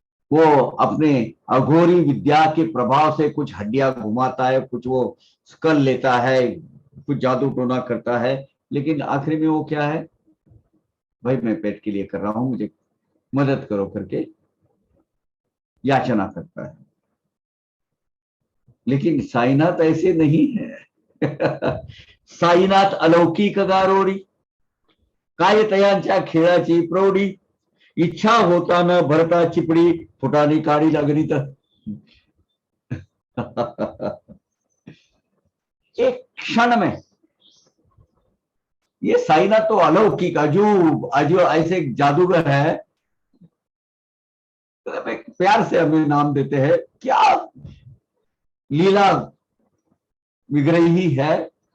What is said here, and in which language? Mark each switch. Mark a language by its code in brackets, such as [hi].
[hi] वो अपने अघोरी विद्या के प्रभाव से कुछ हड्डियां घुमाता है, कुछ वो स्कल लेता है, कुछ जादू टोना करता है, लेकिन आखिर में वो क्या है, भाई मैं पेट के लिए कर रहा हूं, मुझे मदद करो करके याचना करता है। लेकिन साईनाथ ऐसे नहीं है। [mr] साईनाथ अलौकिक गारोडी, काय तयांच्या खेळाची प्रौढी, इच्छा होता न भरता चिपड़ी, फुटानी काढ़ी लगनी तो। [hi] एक क्षण में ये साईनाथ तो अलौकिक अजूब अजूब ऐसे जादूगर है, तो प्यार से हमें नाम देते हैं, क्या लीला विग्रही है।